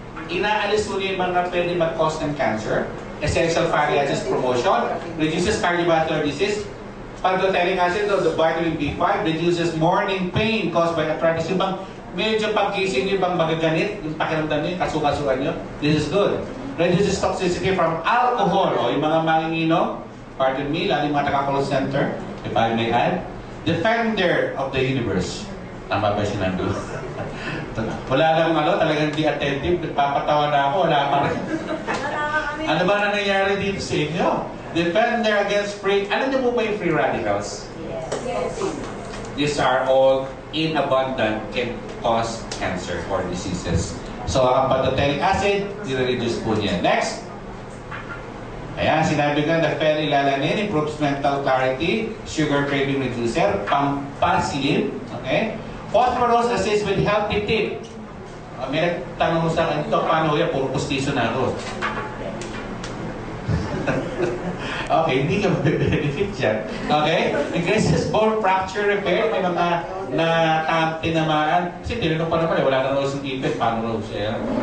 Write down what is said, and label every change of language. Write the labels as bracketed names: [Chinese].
[Filipino] Inaalis mo yung mga pwede mag-cause ng cancer. [English] Essential fatty acids promotion. Reduces cardiovascular disease. Pantothenic acid, the vitamin B5, reduces morning pain caused by arthritis. [Filipino] Yung bang medyo pagkising yung bang magaganit, yung pakiramdam nyo, yung kasukasukan nyo. [English] This is good. Reduces toxicity from alcohol. [Filipino] O yung mga manginginom, pardon me, lalo yung mga taga-call center, [English] if I may add, defender of the universe. [Filipino] Tama ba sinabi ko? Wala lang talagang di attentive, papatawa na ako, wala pa rin. Ano ba na nangyari dito sa inyo? [English] Defender against free, [Filipino] alam niyo po ba yung free radicals? [English] Yes. These are all in abundant, can cause cancer or diseases. [Filipino] So, ang pantothenic acid, i-reduce po niya. [English] Next. [Filipino] Ayan, sinabi ko na [English] phenylalanine improves mental clarity, sugar craving reducer, pampaslim, okay? Phosphorus assists with healthy teeth. [Filipino] May nagtanong sa akin, ito, paano yan? Puro pustiso na ako. Okay, hindi ka mag-benefit yan. Okay? [English] Increases bone fracture repair. [Filipino] May mga tinamaan. Kasi tinanong pa naman, wala na raw sa ipin. Paano raw siya?